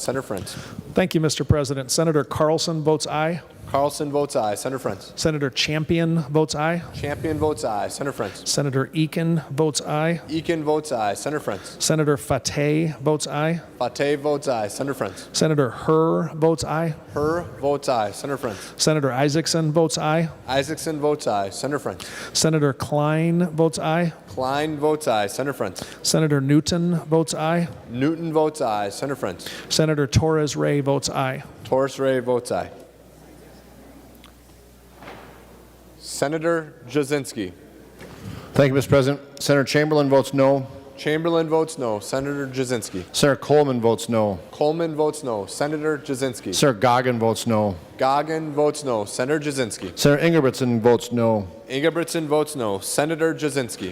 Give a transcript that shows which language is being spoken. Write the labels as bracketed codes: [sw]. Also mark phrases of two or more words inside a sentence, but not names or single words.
[en] Senator Frentz. Thank you, Mr. President. Senator Carlson votes aye. Carlson votes aye. Senator Frentz. Senator Champion votes aye. Champion votes aye. Senator Frentz. Senator Eakin votes aye. Eakin votes aye. Senator Frentz. Senator Fateh votes aye. Fateh votes aye. Senator Frentz. Senator Herr votes aye. Herr votes aye. Senator Frentz. Senator Isaacson votes aye. Isaacson votes aye. Senator Frentz. Senator Klein votes aye. Klein votes aye. Senator Frentz. Senator Newton votes aye. Newton votes aye. Senator Frentz. Senator Torres Ray votes aye. Torres Ray votes aye. Senator Jasinski. Thank you, Mr. President. Senator Chamberlain votes no. Chamberlain votes no. Senator Jasinski. Senator Coleman votes no. Coleman votes no. Senator Jasinski. Senator Goggin votes no. Goggin votes no. Senator Jasinski. Senator Ingebrigtsen votes no. Ingebrigtsen votes no. Senator Jasinski.